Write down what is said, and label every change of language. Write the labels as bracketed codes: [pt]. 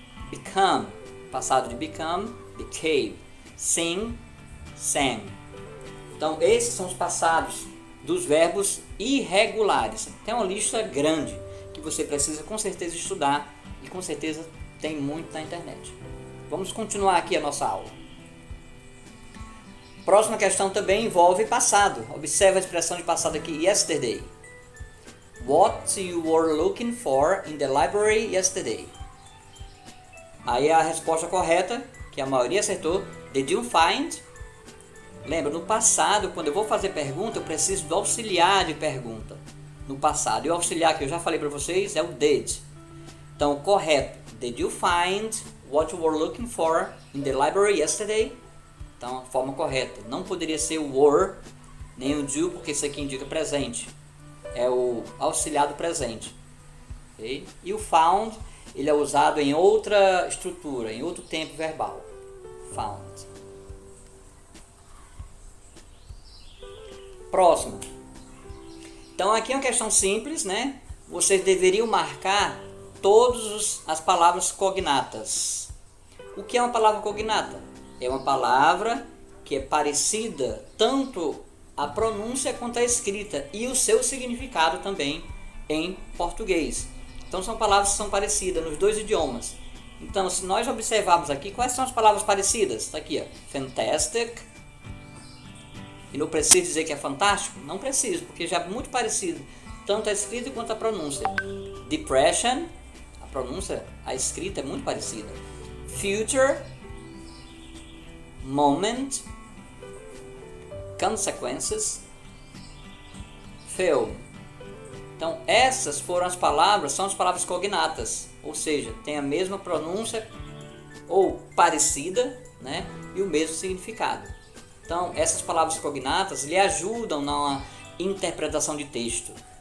[en] Become, [pt] passado de [en] become, became. Sing, sang. [pt] Então, esses são os passados dos verbos irregulares. Tem uma lista grande que você precisa com certeza estudar e com certeza tem muito na internet. Vamos continuar aqui a nossa aula. Próxima questão também envolve passado. Observe a expressão de passado aqui, yesterday. [en] What you were looking for in the library yesterday. [pt] Aí a resposta correta, que a maioria acertou, [en] did you find? [pt] Lembra, no passado, quando eu vou fazer pergunta, eu preciso do auxiliar de pergunta. No passado, e o auxiliar que eu já falei para vocês é o did. Então, correto, [en] did you find what you were looking for in the library yesterday? [pt] Então, a forma correta. Não poderia ser o were, nem o do, porque isso aqui indica presente. É o auxiliar do presente. Okay? E o found, ele é usado em outra estrutura, em outro tempo verbal. Found. Próximo. Então aqui é uma questão simples, né? Vocês deveriam marcar todas as palavras cognatas. O que é uma palavra cognata? É uma palavra que é parecida tanto a pronúncia quanto a escrita e o seu significado também em português. Então são palavras que são parecidas nos dois idiomas. Então, se nós observarmos aqui, quais são as palavras parecidas? Está aqui, ó. Fantastic. E não preciso dizer que é fantástico? Não preciso, porque já é muito parecido, tanto a escrita quanto a pronúncia. Depression, a pronúncia, a escrita é muito parecida. [en] Future, moment, consequences, film. [pt] Então, essas foram as palavras, são as palavras cognatas, ou seja, tem a mesma pronúncia ou parecida, né, e o mesmo significado. Então, essas palavras cognatas lhe ajudam na interpretação de texto.